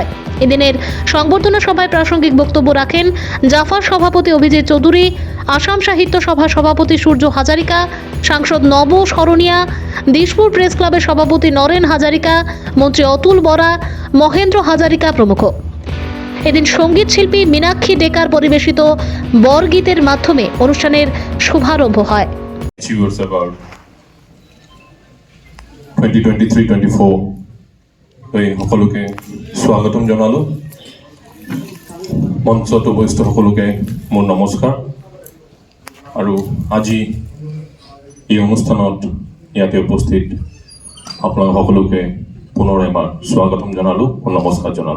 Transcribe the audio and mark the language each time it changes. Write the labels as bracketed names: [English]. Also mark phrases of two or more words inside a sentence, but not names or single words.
[Bangla] এদিনের সংবর্ধনা সভায় প্রাসঙ্গিক বক্তব্য রাখেন জাফার সভাপতি অভিজিৎ চৌধুরী, আসাম সাহিত্য সভা সভাপতি সূর্য হাজারিকা, সাংসদ নব শরণিয়া, দিশপুর প্রেস ক্লাবের সভাপতি নরেন হাজারিকা, মন্ত্রী অতুল বরা, মহেন্দ্র হাজারিকা প্রমুখ। এদিন সঙ্গীত শিল্পী মীনাক্ষী ডেকার পরিবেশিত বরগীতের মাধ্যমে অনুষ্ঠানের শুভারম্ভ হয়। [Assamese] Achievers Award 2023-24 সকলোকে স্বাগতম জনালো। মঞ্চত উপস্থিত সকলোকে মোৰ নমস্কাৰ। আৰু আজি এই অনুষ্ঠানত ইয়াতে উপস্থিত আপোনালোক সকলোকে পুনৰ এবাৰ স্বাগতম জনালো, নমস্কাৰ জনালো।